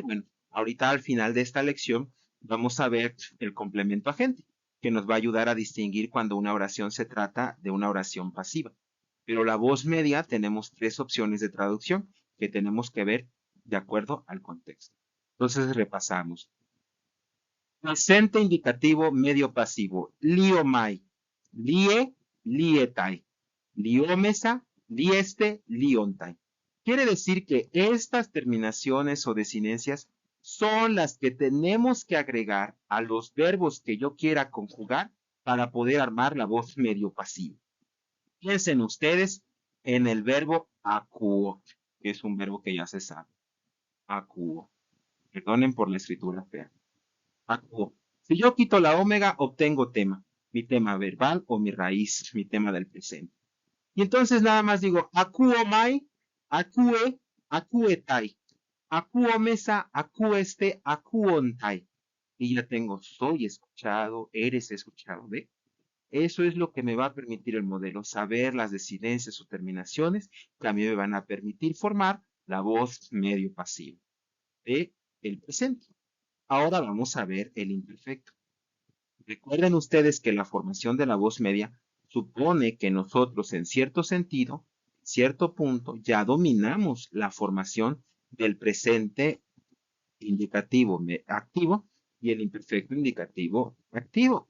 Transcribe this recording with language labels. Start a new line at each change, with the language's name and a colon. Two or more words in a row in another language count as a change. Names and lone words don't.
Spanish: Bueno, ahorita al final de esta lección vamos a ver el complemento agente, que nos va a ayudar a distinguir cuando una oración se trata de una oración pasiva. Pero la voz media tenemos tres opciones de traducción que tenemos que ver de acuerdo al contexto. Entonces repasamos. Presente indicativo medio pasivo.
Greek: λύομαι, λύῃ, λύεται. λυόμεθα, λύεσθε, λύονται.
Spanish: Quiere decir que estas terminaciones o desinencias son las que tenemos que agregar a los verbos que yo quiera conjugar para poder armar la voz medio pasiva. Piensen ustedes en el verbo acuo, que es un verbo que ya se sabe. Acuo. Perdonen por la escritura fea. Acuo. Si yo quito la omega, obtengo tema. Mi tema verbal o mi raíz, mi tema del presente. Y entonces nada más digo,
Greek: ἀκούομαι, ἀκούῃ, ἀκούεται. ἀκουόμεθα, ἀκούεσθε, ἀκούονται.
Spanish: Y ya tengo, soy escuchado, eres escuchado. ¿Ve? Eso es lo que me va a permitir el modelo, saber las desinencias o terminaciones que a mí me van a permitir formar la voz medio pasiva de el presente. Ahora vamos a ver el imperfecto. Recuerden ustedes que la formación de la voz media supone que nosotros en cierto sentido, en cierto punto, ya dominamos la formación del presente indicativo activo y el imperfecto indicativo activo.